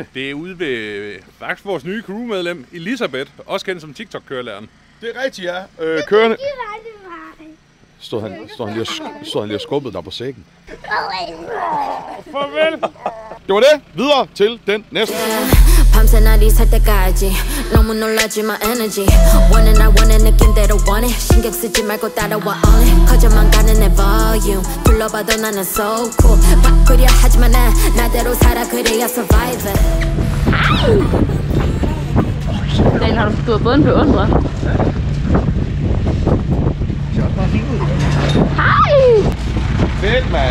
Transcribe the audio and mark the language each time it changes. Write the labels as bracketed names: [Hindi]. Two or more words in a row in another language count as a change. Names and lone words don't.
[Danish] Det er ude ved faktisk vores nye crewmedlem, Elisabeth, også kendt som TikTok-kørelæreren. Det er rigtigt, ja. Kørende. Stod han lige og skubbede dig på sækken? Farvel! Det var det. Videre til den næste. [Korean] 밤새날이 살 때까지 너무 놀라지 [English] my energy [Korean] 원해 날 원해 느낌대로 원해 신경 쓰지 말고 따라와 only 커져만 가는 내 volume 불러봐도 나는 [English] so cool [Korean] 바꾸려 하지만 난 나대로 살아 그래야 survivor. [Danish] Daniel, har du fået en beundrer? Hej! Fedt, mand.